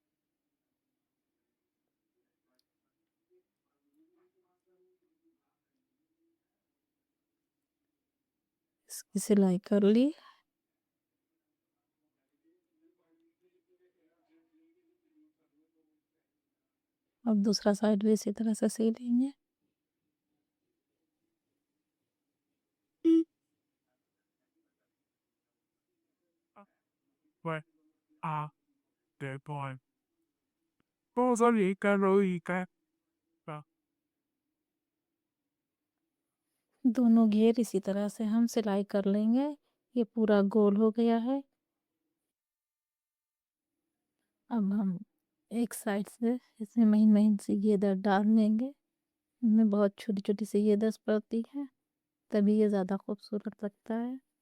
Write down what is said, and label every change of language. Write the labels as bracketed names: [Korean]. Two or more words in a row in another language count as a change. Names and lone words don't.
[Hindi] इसकी सिलाई कर ली। अब दूसरा साइड भी इसी तरह से सी लेंगे। [Vietnamese] Vậy à, để coi. Cô giáo gì cả rồi gì cả. Vâng. [Hindi] दोनों घेर इसी तरह से हम सिलाई कर लेंगे। ये पूरा गोल हो गया है। अब हम एक साइड से इसमें महीन-महीन सी घेर डाल लेंगे। इनमें बहुत छोटी-छोटी सी घेर पड़ती है, तभी ये ज़्यादा खूबसूरत लगता है।